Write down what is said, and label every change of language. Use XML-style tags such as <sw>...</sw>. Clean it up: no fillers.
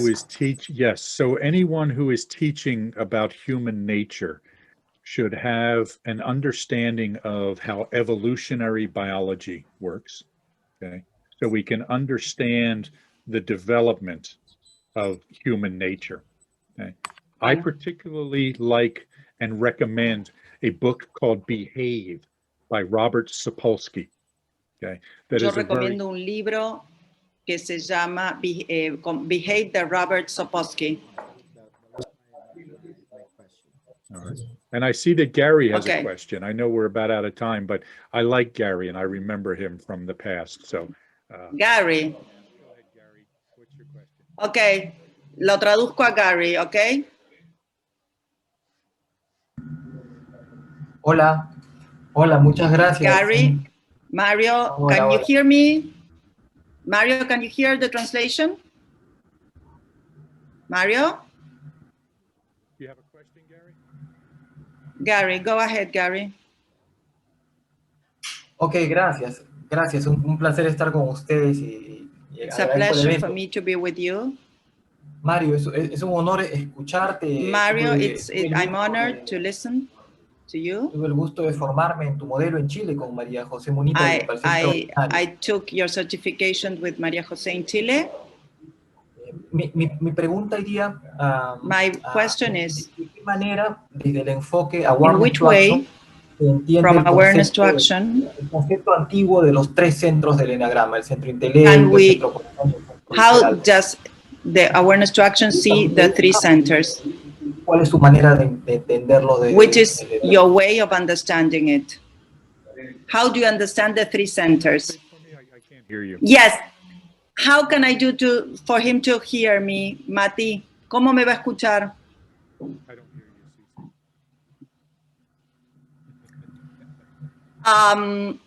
<en>who is so anyone who is teaching about human nature should have an understanding of how evolutionary biology works, okay? So we can understand the development of human nature, okay? I particularly like and recommend a book called Behave by Robert Sapolsky, okay?</en> <es>Yo recomiendo un libro que se llama Behave de Robert Sapolsky.</es> <en>All right. And I see that Gary has a question. I know we're about out of time, but I like Gary and I remember him from the past. So, Gary. Go ahead, Gary. What's your question?</en> <es>Okay, lo traduzco a Gary, okay? Hola, muchas gracias.</es> <en>Gary, Mario, can you hear me? Mario, can you hear the translation? Mario? Do you have a question, Gary? Gary, go ahead, Gary.</en> <es>Ok, gracias. Un placer estar con ustedes.</es> <en>It's a pleasure for me to be with you.</en> <es>Mario, es un honor escucharte.</es> <en>Mario, I'm honored to listen to you.</en> <es>Tuve el gusto de formarme en tu modelo en Chile con María José Munita.</es> <en>I took your certification with María José in Chile.</en> <es>Mi pregunta iría</es> <en>My question is,</en> <es>¿de qué manera, desde el enfoque</es> <en>in which way, from awareness to action,</en> <es>el concepto antiguo de los tres centros del enagrama, el centro intelecto, el centro corazón,</es> <en>how does the awareness to action see the three centers?</en> <es>¿Cuál es su manera de entenderlo?</es> <en>Which is your way of understanding it? How do you understand the three centers? I can't hear you. Yes. How can I do for him to hear me, Mati?</en> <es>¿Cómo me va a escuchar?</es> <en>I don't hear you, Ceci.</en>